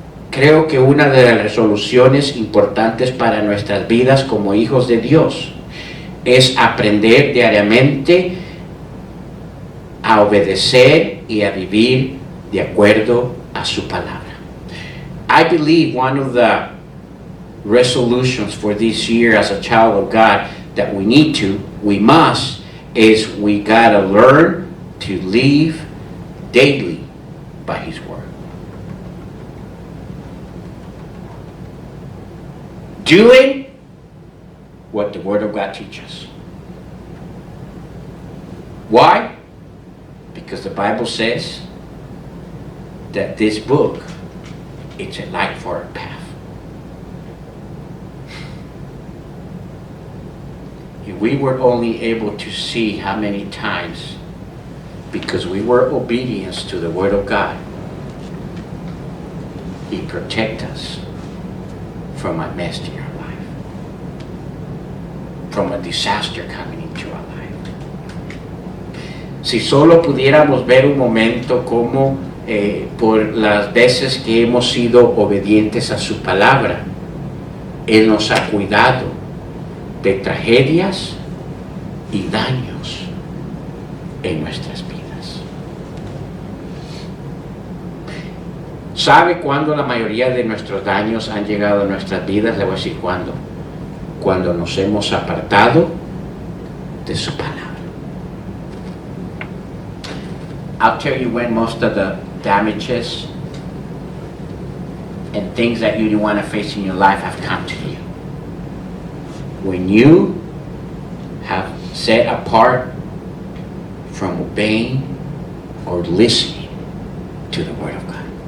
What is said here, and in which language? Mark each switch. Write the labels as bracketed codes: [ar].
[es] Creo que una de las resoluciones importantes para nuestras vidas como hijos de Dios es aprender diariamente a obedecer y a vivir de acuerdo a su palabra. [en] I believe one of the resolutions for this year as a child of God that we must, is we gotta learn to live daily by His Word. Doing what the Word of God teaches. Why? Because the Bible says that this book, it's a light for our path. If we were only able to see how many times, because we were obedient to the Word of God, He protect us from a mess in our life, from a disaster coming into our life. [es] Si solo pudiéramos ver un momento como por las veces que hemos sido obedientes a su palabra, Él nos ha cuidado de tragedias y daños en nuestras vidas. ¿Sabe cuándo la mayoría de nuestros daños han llegado a nuestras vidas? Le voy a decir cuándo. Cuando nos hemos apartado de su palabra. [en] I'll tell you when most of the damages and things that you didn't want to face in your life have come to you. When you have set apart from obeying or listening to the Word of God.